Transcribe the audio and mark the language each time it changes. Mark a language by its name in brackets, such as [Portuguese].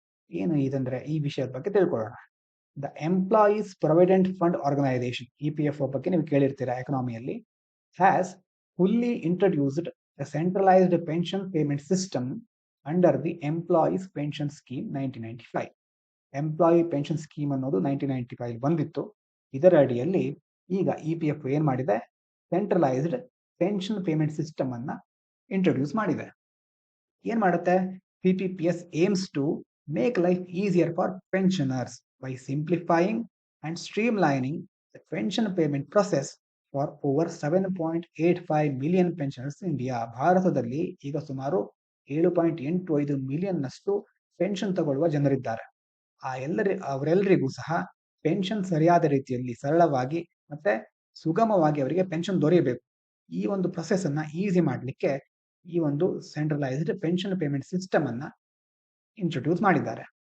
[Kannada] ಏನು ಇದಂದ್ರೆ, ಈ ವಿಷಯದ ಬಗ್ಗೆ ತಿಳ್ಕೊಳ್ಳೋಣ. [English] the employees provident fund organisation, EPFO [Kannada] ಬಗ್ಗೆ ನೀವು ಕೇಳಿರ್ತೀರಾ ಎಕನಾಮಿಯಲ್ಲಿ, [English] Has fully introduced the centralised pension payment system under the employees pension scheme 1995. [Kannada] Employee pension scheme ಅನ್ನೋದು 1995 ಬಂದಿತ್ತು. ಇದರ ಅಡಿಯಲ್ಲಿ ಈಗ EPFO ಏನ್ ಮಾಡಿದೆ, ಸೆಂಟ್ರಲೈಸ್ಡ್ ಪೆನ್ಷನ್ ಪೇಮೆಂಟ್ ಸಿಸ್ಟಮ್ ಅನ್ನ ಇಂಟ್ರೊಡ್ಯೂಸ್ ಮಾಡಿದೆ. ಏನ್ ಮಾಡುತ್ತೆ, [English] CPPS aims to make life easier for pensioners by simplifying and streamlining the pension payment process for over 7.85 million pensioners in India. [Kannada] ಭಾರತದಲ್ಲಿ ಈಗ ಸುಮಾರು 7.85 ಮಿಲಿಯನ್ ನಷ್ಟು ಪೆನ್ಷನ್ ತಗೊಳ್ಳುವ ಜನರಿದ್ದಾರೆ. ಅವರೆಲ್ಲರಿಗೂ ಸಹ ಪೆನ್ಷನ್ ಸರಿಯಾದ ರೀತಿಯಲ್ಲಿ, ಸರಳವಾಗಿ ಮತ್ತೆ ಸುಗಮವಾಗಿ ಅವರಿಗೆ ಪೆನ್ಷನ್ ದೊರೆಯಬೇಕು. ಈ ಒಂದು ಪ್ರೊಸೆಸ್ ಅನ್ನ ಈಸಿ ಮಾಡಲಿಕ್ಕೆ ಈ ಒಂದು ಸೆಂಟ್ರಲೈಸ್ಡ್ ಪೆನ್ಷನ್ ಪೇಮೆಂಟ್ ಸಿಸ್ಟಮ್ ಅನ್ನ ಇಂಟ್ರೊಡ್ಯೂಸ್ ಮಾಡಿದ್ದಾರೆ.